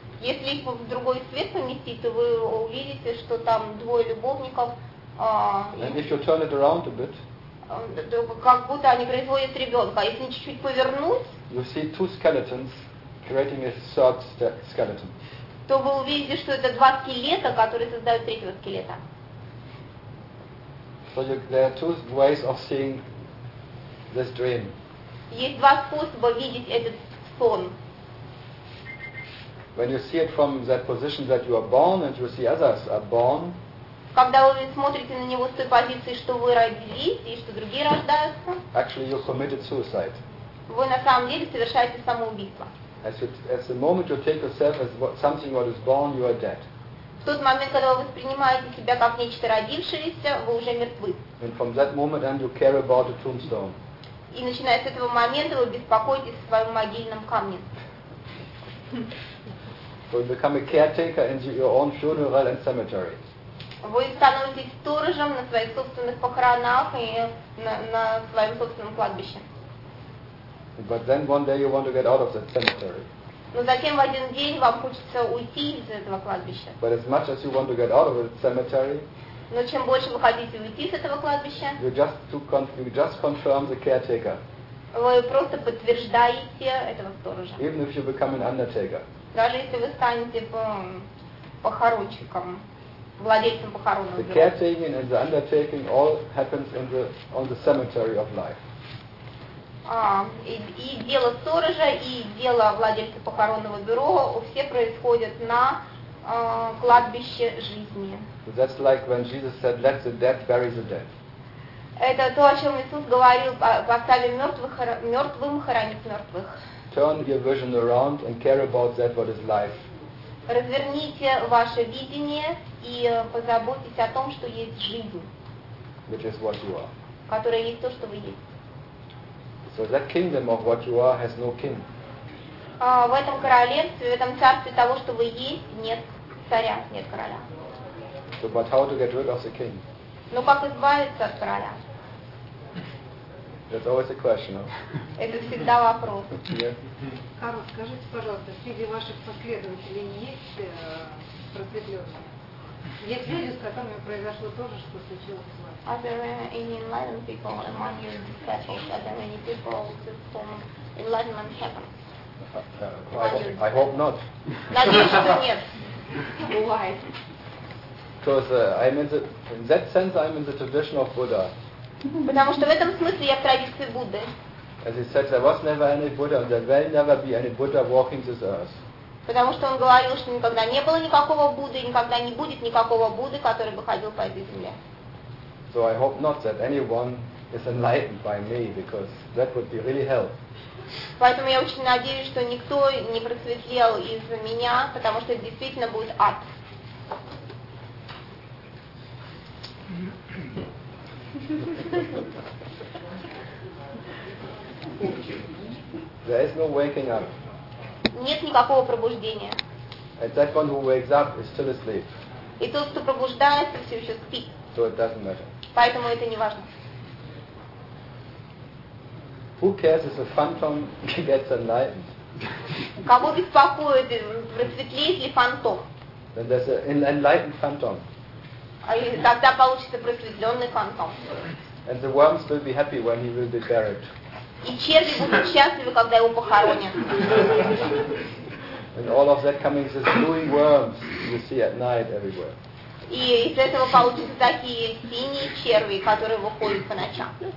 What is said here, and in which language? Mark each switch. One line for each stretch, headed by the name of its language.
Russian: Если их в другой свет поместить, то вы увидите, что там двое любовников.
English: And if you turn it around a bit.
Russian: Как будто они производят ребенка. Если чуть-чуть повернуть.
English: You see two skeletons creating a third skeleton.
Russian: То вы увидите, что это два скелета, которые создают третьего скелета.
English: So there are two ways of seeing this dream.
Russian: Есть два способа видеть этот сон.
English: When you see it from that position that you are born and you see others are born.
Russian: Когда вы смотрите на него с той позиции, что вы родились и что другие рождаются.
English: Actually, you committed suicide.
Russian: Вы на самом деле совершаете самоубийство.
English: As the moment you take yourself as something what is born, you are dead.
Russian: тот момент, когда вы воспринимаете себя как нечто родившееся, вы уже мертвы.
English: And from that moment on, you care about the tombstone.
Russian: И начиная с этого момента вы беспокоитесь о своем могильном камне.
English: So you become a caretaker in your own funeral and cemetery.
Russian: Вы становитесь сторожем на своих собственных похоронах и на своем собственном кладбище.
English: But then one day you want to get out of that cemetery.
Russian: Но затем в один день вам хочется уйти из этого кладбища.
English: But as much as you want to get out of the cemetery,
Russian: но чем больше вы хотите уйти с этого кладбища,
English: you just confirm the caretaker.
Russian: Вы просто подтверждаете этого сторожа.
English: Even if you become an undertaker.
Russian: Даже если вы станете похоронщиком, владельцем похоронного бюро.
English: The caretaking and the undertaking all happens in the on the cemetery of life.
Russian: И дело сторожа, и дело владельца похоронного бюро, все происходят на кладбище жизни.
English: That's like when Jesus said, "Let the dead bury the dead."
Russian: Это то, о чем Иисус говорил: «Поставим мертвых мертвым хоронить мертвых».
English: Turn your vision around and care about that what is life.
Russian: Разверните ваше видение и позаботьтесь о том, что есть жизнь.
English: Which is what you are.
Russian: Которое есть то, что вы есть.
English: So that kingdom of what you are has no king.
Russian: В этом королевстве, в этом царстве того, что вы есть, нет царя, нет короля.
English: So, but how to get rid of the king?
Russian: Ну как избавиться от короля?
English: That's always a question.
Russian: Это всегда вопрос. Карл, скажите, пожалуйста, среди ваших последователей есть просветленные? Есть люди, с которыми произошло то же, что случилось с вами?
English: Are there any enlightened people among your disciples? Are there any people with whom enlightenment happened? I hope not.
Russian: Надеюсь, что нет.
English: Why? Because in that sense, I'm in the tradition of Buddha.
Russian: Потому что в этом смысле я в традиции Будды.
English: As he said, there was never any Buddha, and there will never be any Buddha walking this earth.
Russian: Потому что он говорил, что никогда не было никакого Будды, и никогда не будет никакого Будды, который бы ходил по этой земле.
English: So I hope not that anyone is enlightened by me, because that would be really hell.
Russian: Поэтому я очень надеюсь, что никто не просветлел из-за меня, потому что это действительно будет ад.
English: There is no waking up.
Russian: Нет никакого пробуждения.
English: And that one who wakes up is still asleep.
Russian: И тот, кто пробуждается, все еще спит.
English: So it doesn't matter.
Russian: Поэтому это не важно.
English: Who cares if a phantom gets enlightened?
Russian: Кого беспокоит, просветлеет ли фантом?
English: Then there's an enlightened phantom.
Russian: И тогда получится просветленный фантом.
English: And the worms will be happy when he will be buried.
Russian: И черви будут счастливы, когда его похоронят.
English: And all of that coming is blue worms you see at night everywhere.
Russian: И из этого получатся такие синие черви, которые выходят по ночам.